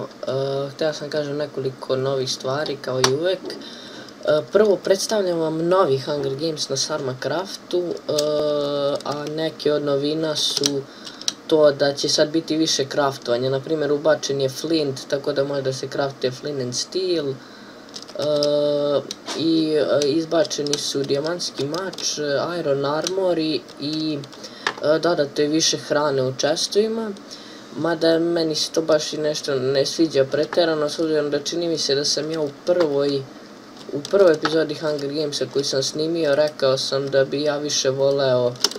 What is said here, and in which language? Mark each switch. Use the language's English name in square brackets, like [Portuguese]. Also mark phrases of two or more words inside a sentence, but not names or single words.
[Serbian] Htio sam kažem nekoliko novih stvari kao i uvek. Prvo predstavljam vam novi Hunger Games na Sarma Craftu, a neke od novina su to da će sad biti više craftovanja. Naprimjer, ubačen je flint, tako da može da se craftuje [English] flint and steel. [Serbian] I izbačeni su dijamantski mač, [English] iron armor [Serbian] i dodato je više hrane u chestovima, mada meni se to baš i nešto ne sviđa pretjerano, s obzirom da čini mi se da sam ja u prvoj epizodi Hunger Gamesa koju sam snimio rekao sam da bi ja više voleo,